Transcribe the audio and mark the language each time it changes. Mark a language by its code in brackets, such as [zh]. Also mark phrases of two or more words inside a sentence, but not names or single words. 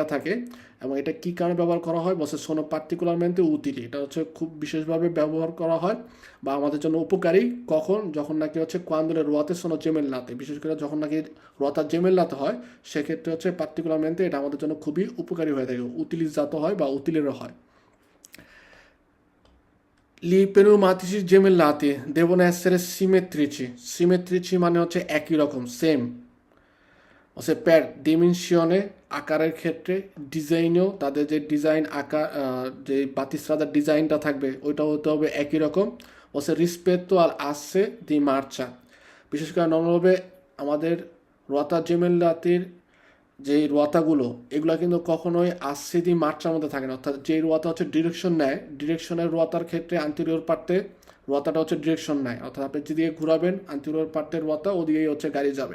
[bn] থাকে এবং এটা কী কারণে ব্যবহার করা হয় বসে [it] sono particolarmente utili [bn] এটা হচ্ছে খুব বিশেষভাবে ব্যবহার করা হয় বা আমাদের জন্য উপকারী কখন যখন নাকি হচ্ছে [it] quando le ruote sono gemellate [bn] বিশেষ করে যখন নাকি রোয়াতার জেমেল্লাতে হয় সেক্ষেত্রে হচ্ছে পার্টিকুলারমেন্টে এটা আমাদের জন্য খুবই উপকারী হয়ে থাকে উতিলিজাত হয় বা উতিলেরও হয় [it] Gli pneumatici gemellati devono essere simmetrici. [bn] Simmetrici মানে হচ্ছে একই রকম, সেম। হচ্ছে [it] per dimensione, [bn] আকারের ক্ষেত্রে, ডিজাইনেও তাদের যে ডিজাইন আকার, যে বাতিস্রাদার ডিজাইনটা থাকবে ওইটাও হতে হবে একই রকম। হচ্ছে রিসপেক্টো আর আসছে দি মার্চা, বিশেষ করে নর্মালভাবে আমাদের রতা জেমেলাতির যে রোয়াতাগুলো এগুলো কিন্তু কখনোই আসছে দি মাত্রার মধ্যে থাকে না, অর্থাৎ যে রোয়াতা হচ্ছে ডিরেকশন নেয়, ডিরেকশনের রোয়াতার ক্ষেত্রে আন্তরিয়র পার্টে রোয়াতাটা হচ্ছে ডিরেকশন নেয়, অর্থাৎ আপনি যেদিকে ঘুরাবেন আন্তরিয়র পার্টের রোয়াতা ওদিকেই হচ্ছে গাড়ি যাবে।